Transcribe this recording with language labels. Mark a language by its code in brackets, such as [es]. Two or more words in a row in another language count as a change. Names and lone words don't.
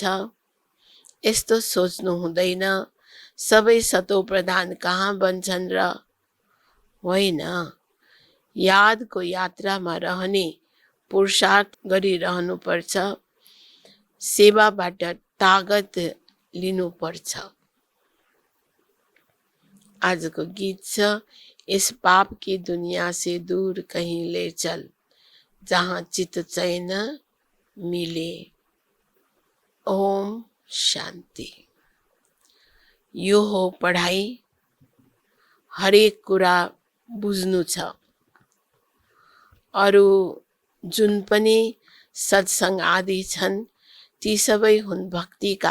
[ne] यस्तो सोच्नु हुँदैन सबै सतौ प्रधान कहाँ बन्छन् र, होइन। यादको यात्रामा रहने पुरुषार्थ गरिरहनु पर्छ, सेवाबाट तागत लिनुपर्छ। आजको गीत छ, [hi] इस पाप की दुनिया से दूर कहीं ले चल, जहाँ चित्त चैन मिले। [ne] ओम शान्ति। यो हो पढाइ, हरेक कुरा बुझ्नु छ। अरू जुन पनि सत्संग आदि छन् ती सबै हुन् भक्तिका।